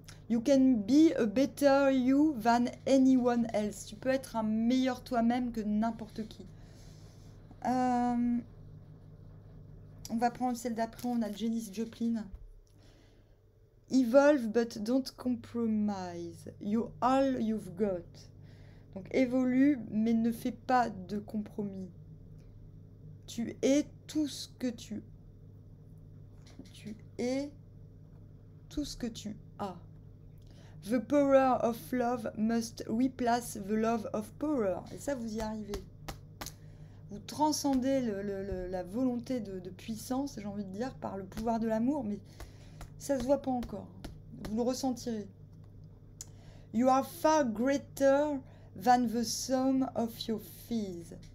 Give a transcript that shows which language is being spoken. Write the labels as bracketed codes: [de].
[en] You can be a better you than anyone else. [fr] Tu peux être un meilleur toi-même que n'importe qui. On va prendre celle d'après. On a Janis Joplin. [en] Evolve but don't compromise. You all you've got. [fr] Donc évolue mais ne fais pas de compromis. Tu es tout ce que tu es tout ce que tu as. [en] The power of love must replace the love of power. [fr] Et ça, vous y arrivez. Vous transcendez la volonté de puissance, j'ai envie de dire, par le pouvoir de l'amour, mais ça ne se voit pas encore. Vous le ressentirez. [en] You are far greater than the sum of your fears.